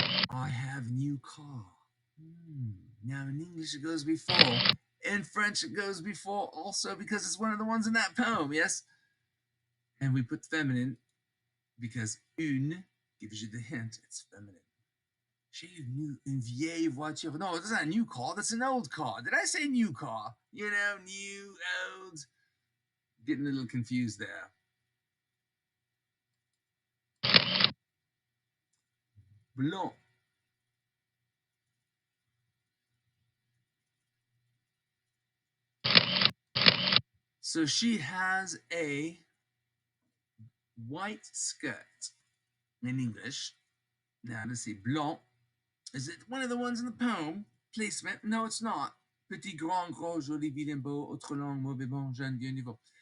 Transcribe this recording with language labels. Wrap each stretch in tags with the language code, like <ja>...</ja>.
<en>I have new car. Now in English it goes before. In French it goes before also because it's one of the ones in that poem, yes? And we put feminine because une gives you the hint, it's feminine.</en> <fr>J'ai une vieille voiture.</fr> <en>No, that's not a new car, that's an old car. Did I say new car? You know, new, old. Getting a little confused there.</en> <fr>Blanc.</fr> <en>So she has a white skirt in English. Now let's see, blanc. Is it one of the ones in the poem? Placement? No, it's not.</en> <fr>Petit, grand, gros, joli, vilain, beau, autre langue, mauvais, bon, jeune, vieux, nouveau.</fr>